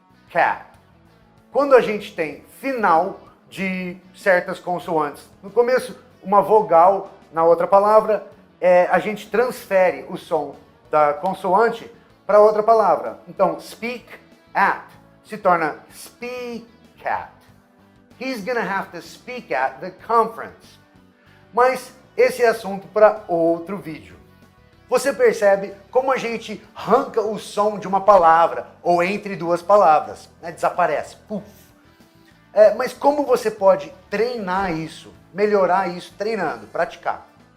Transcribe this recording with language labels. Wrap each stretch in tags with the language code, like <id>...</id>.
<pt>Cat. Quando a gente tem final de certas consoantes, no começo uma vogal, na outra palavra, a gente transfere o som da consoante para outra palavra. Então, speak at se torna speak at.</pt> <en>He's gonna have to speak at the conference.</en> <pt>Mas esse é assunto para outro vídeo. Você percebe como a gente arranca o som de uma palavra ou entre duas palavras, né? Desaparece. Puf. Mas como você pode treinar isso, melhorar isso treinando, praticar?</pt>